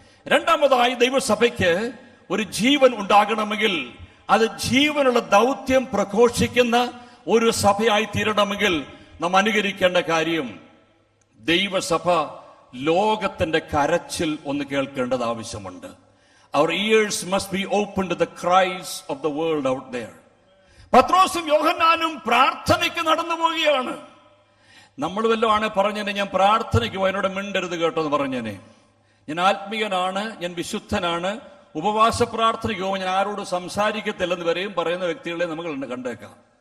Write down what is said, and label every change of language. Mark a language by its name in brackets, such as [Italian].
[Malayalam] രണ്ടാമതായി, ദൈവസഭയ്ക്ക് ഒരു ജീവൻ ഉണ്ടാകണമെങ്കിൽ, അത് ജീവനുള്ള ദൗത്യം പ്രഘോഷിക്കുന്ന ഒരു സഭയായി തീരണമെങ്കിൽ നാം അനുകരിക്കേണ്ട കാര്യം, ദൈവസഭ ലോകത്തിന്റെ കരച്ചിൽ ഒന്ന് കേൾക്കേണ്ടത് ആവശ്യമുണ്ട്. [English] Our ears must be open to the cries of the world out there. [Malayalam] പത്രോസും യോഹന്നാനും പ്രാർത്ഥനയ്ക്ക് നടന്നു പോവുകയാണ്. നമ്മൾ വല്ലതുമാണ് പറഞ്ഞേനെ, ഞാൻ പ്രാർത്ഥനയ്ക്ക് പോയി, എന്നോട് മിണ്ടരുത് കേട്ടോ എന്ന് പറഞ്ഞേനെ. ഞാൻ ആത്മീയനാണ്, ഞാൻ വിശുദ്ധനാണ്, ഉപവാസ പ്രാർത്ഥനയ്ക്ക് പോകുമ്പോൾ ഞാൻ ആരോട് സംസാരിക്കത്തില്ലെന്ന് വരെയും പറയുന്ന വ്യക്തികളെ നമ്മൾ കണ്ടേക്കാം.